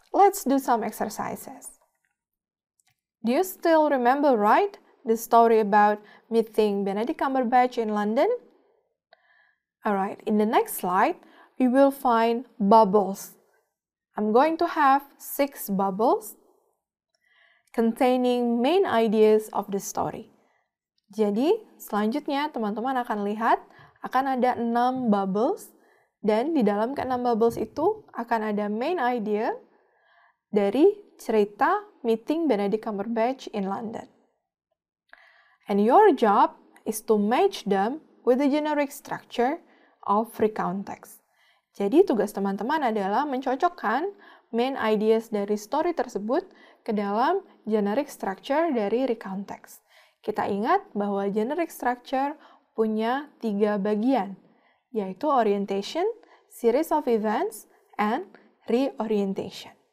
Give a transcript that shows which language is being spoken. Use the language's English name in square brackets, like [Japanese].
[English] let's do some exercises. Do you still remember, right, the story about meeting Benedict Cumberbatch in London? Alright, in the next slide, we will find bubbles. I'm going to have 6 bubbles containing main ideas of the story. [Indonesian] Jadi, selanjutnya teman-teman akan lihat akan ada 6 bubbles dan di dalam ke-6 bubbles itu akan ada main idea dari cerita [English] meeting Benedict Cumberbatch in London. And your job is to match them with the generic structure of recount text. [Indonesian] Jadi tugas teman-teman adalah mencocokkan main ideas dari story tersebut ke dalam generic structure dari recount text. Kita ingat bahwa generic structure punya 3 bagian, yaitu orientation, series of events, and reorientation.